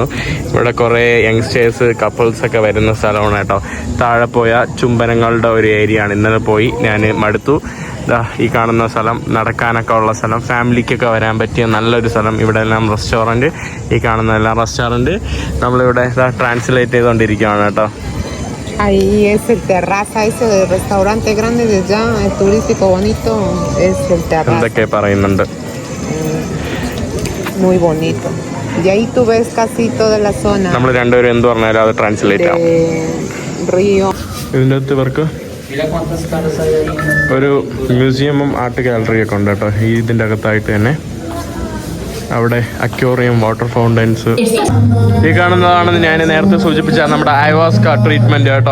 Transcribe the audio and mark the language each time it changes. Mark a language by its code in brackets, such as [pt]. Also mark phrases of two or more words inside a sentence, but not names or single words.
[ml] ഇവിടെ കുറേ യങ്സ്റ്റേഴ്സ് കപ്പിൾസൊക്കെ വരുന്ന സ്ഥലമാണ് കേട്ടോ. താഴെ പോയ ചുംബനങ്ങളുടെ ഒരു ഏരിയ ആണ്. ഇന്നലെ പോയി ഞാൻ മടുത്തു. ഈ കാണുന്ന സ്ഥലം നടക്കാനൊക്കെ ഉള്ള സ്ഥലം, ഫാമിലിക്കൊക്കെ വരാൻ പറ്റിയ നല്ലൊരു സ്ഥലം. ഇവിടെ എല്ലാം റെസ്റ്റോറൻറ്റ്. ഈ കാണുന്നതെല്ലാം റെസ്റ്റോറൻറ്റ്. നമ്മളിവിടെ ട്രാൻസ്ലേറ്റ് ചെയ്തുകൊണ്ടിരിക്കുകയാണ് കേട്ടോ. [es] Ahí es el terraza, ese restaurante grande de allá, es turístico bonito, es el terraza. [ml] എന്തൊക്കെ പറയുന്നുണ്ട്. [es] Muy bonito. Y ahí tú ves casi toda la zona. [ml] നമ്മൾ രണ്ടുപേരും എന്ത് പറഞ്ഞാലും അത് ട്രാൻസ്ലേറ്റ് ആവും. [es] Río. [ml] ഇതിൻ്റെ അകത്ത് ഇവർക്ക് ഒരു മ്യൂസിയമും ആർട്ട് ഗാലറിയൊക്കെ ഉണ്ട് കേട്ടോ ഇതിൻ്റെ അകത്തായിട്ട് തന്നെ. അവിടെ അക്വേറിയം, വാട്ടർ ഫൗണ്ടൻസ്. ഈ കാണുന്നതാണ് ഞാൻ നേരത്തെ സൂചിപ്പിച്ച നമ്മുടെ അയോവാസ്ക ട്രീറ്റ്മെന്റ് കേട്ടോ.